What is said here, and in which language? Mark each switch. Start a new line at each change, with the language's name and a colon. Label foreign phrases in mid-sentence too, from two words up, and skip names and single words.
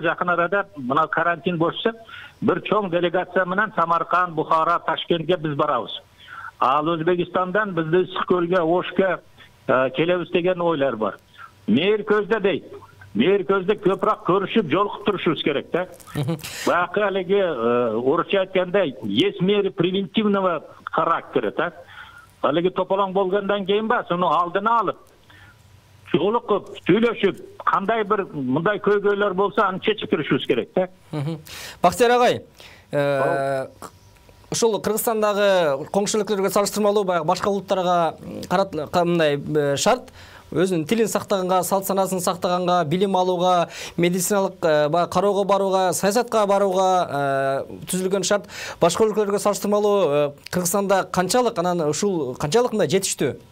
Kyrgyz: Жакын арада мына карантин болсо, bir чоң делегация менен Самарканд, Бухара, Ташкентке биз барабыз. Ал Өзбекистандан бизди Ысык-Көлгө, Ошко келебиз деген ойлор бар. Мээр көздө дейт. Мээр көздө көпүрөөк көрүшүп, жолугуп турушубуз керек да. Баягы алеге орусча айтканда
Russian: есть меры превентивного характера,
Kyrgyz: да. Алеге тополоң болгондон кийин ба, сону алдына алып, жолугуп, сүйлөшүп, кандай bir мындай көйгөйлөр болсо, аны чечип турушубуз керек да. Бактияр агай, ушул Кыргызстандагы коңшулуктарга салыштырмалуу башка улуттарга мындай шарт өзүнүн тилин сактаганга, салт санасын сактаганга, билим алууга, медициналык кароого барууга, саясатка барууга түзүлгөн шарт башка өлкөлөргө салыштырмалуу Кыргызстанда канчалык, анан ушул канчалык мындай жетиштүү?